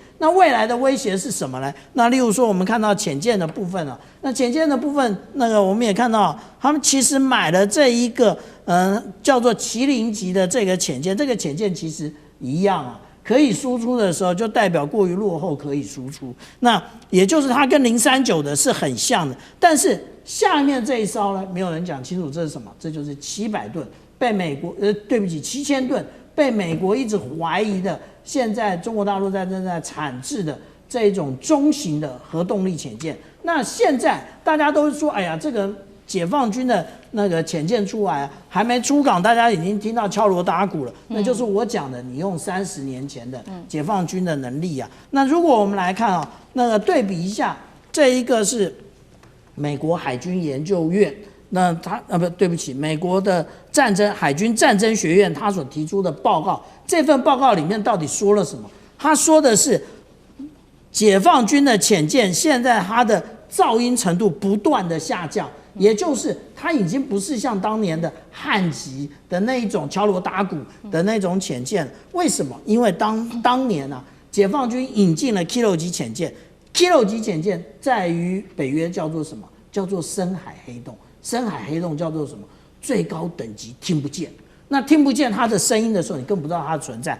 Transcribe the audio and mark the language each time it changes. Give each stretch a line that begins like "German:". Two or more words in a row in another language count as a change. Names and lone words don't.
Chinese: 那未來的威脅是什麼呢？那例如說，我們看到潛艦的部分那潛艦的部分，那個我們也看到，他們其實買了這一個叫做麒麟級的這個潛艦，這個潛艦其實一樣可以輸出的時候，就代表過於落後可以輸出。那也就是它跟039的是很像的，但是下面這一艘呢，沒有人講清楚這是什麼，這就是700 噸被美國對不起7000噸被美國一直懷疑的，現在中國大陸正在產制的這一種中型的核動力潛艦。那現在大家都說，哎呀，這個解放軍的那個潛艦出來啊，還沒出港，大家已經聽到敲鑼打鼓了。那就是我講的，你用30年前的解放軍的能力啊。那如果我們來看啊，那個對比一下，這一個是美國海軍研究院，那他對不起，美國的海軍戰爭學院他所提出的報告，這份報告裡面到底說了什麼？他說的是，解放軍的潛艦現在它的噪音程度不斷的下降，也就是它已經不是像當年的漢級的那一種敲鑼打鼓的那種潛艦。為什麼？因為當年啊，解放軍引進了 Kilo 級潛艦。Kilo 級潛艦在於北約叫做什麼？叫做深海黑洞。深海黑洞叫做什麼？最高等級聽不見。那聽不見它的聲音的時候，你更不知道它的存在。